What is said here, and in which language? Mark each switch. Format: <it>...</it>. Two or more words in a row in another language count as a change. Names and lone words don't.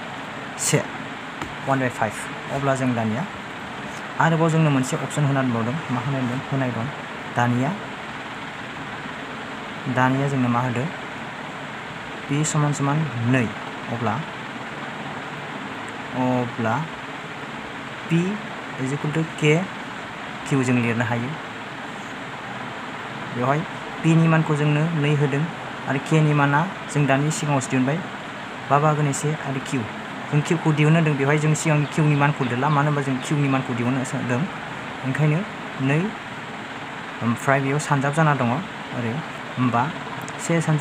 <brx>1/5 अब्ला जों दानिया आरोबाव जोंनो मोनसे अपसन होनानै दं मा होनाय दं दानिया जोंनो मा होदो p समान समान 2 अब्ला P</brx> <en>is equal to</en> <brx>K Q जों लिरनो हायो बेवहाय P नि मानखौ जोंनो 2 होदों आरो K नि माना जों दानि सिगाङावसो दिहुनबाय 5/1 आरो Q जों Q खौ दिहुननो होदों बेवहाय जों सिगांनि Q नि मानखौ लिरला मानो होनबा जों Q नि मानखौ दिहुननो होदों ओंखायनो 2 ओमफ्राय बेयाव सानजाब जाना दङ ओरै होमबा 1 सानजाब</brx>